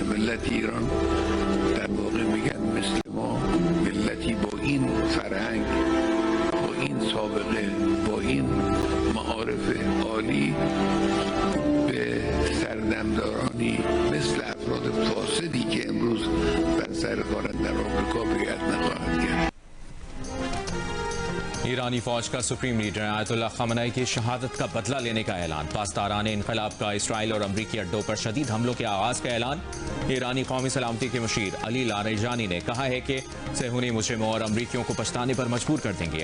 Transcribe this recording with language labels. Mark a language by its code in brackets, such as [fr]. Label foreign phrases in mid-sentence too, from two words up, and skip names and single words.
[fa] ملت ایران در واقع میگن مثل ما، ملتی با این فرهنگ، با این سابقه، با این معارف عالی به سردمدارانی مثل افراد فاسدی که امروز بر سر کارند در آمریکا بیعت نخواهد کرد. [ur] ایرانی فوج کا [en] supreme leader [ur] آیت اللہ خامنہ ای کی شہادت کا بدلہ لینے کا اعلان. پاسداران انقلاب کا اسرائیل اور امریکی اڈوں پر شدید حملوں کے آغاز کا اعلان. ایرانی قومی سلامتی کے مشیر علی لاریجانی نے کہا ہے کہ صیہونی مجرموں اور امریکیوں کو پچھتانے پر مجبور کر دیں گے.